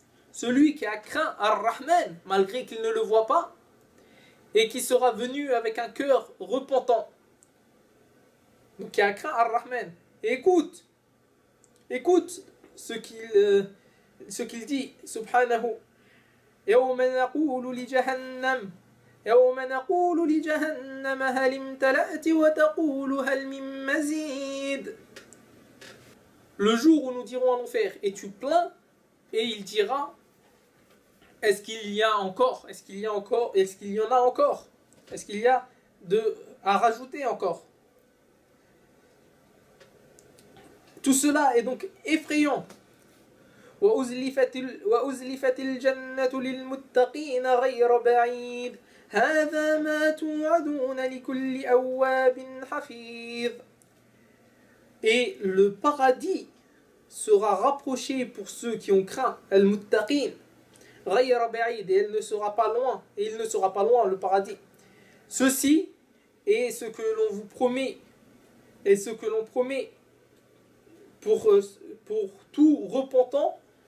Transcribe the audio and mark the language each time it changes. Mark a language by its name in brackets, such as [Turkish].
[French] Celui qui a craint ar-Rahman, malgré qu'il ne le voit pas, et qui sera venu avec un cœur repentant. Donc, qui a craint ar-Rahman. Écoute, écoute ce qu'il dit, subhanahu. [Arabic] يوم نقول لجهنم يوم نقول لجهنم هل امتلأت وتقول هل من مزيد. [French] Le jour où nous dirons à l'enfer, es-tu plein? Et il dira, est-ce qu'il y a encore? Est-ce qu'il y a encore? Est-ce qu'il y en a encore? Est-ce qu'il y a de à rajouter encore? Tout cela est donc effrayant. [Arabic] وأزلفت الجنة للمتقين غير بعيد هذا ما توعدون لكل أواب حفيظ. [French] Et le paradis sera rapproché pour ceux qui ont craint [Arabic] al-muttaqin ghayra ba'id, [French] et elle ne sera pas loin, et il ne sera pas loin le paradis. Ceci est ce que l'on vous promet, et ce que l'on promet pour tout repentant.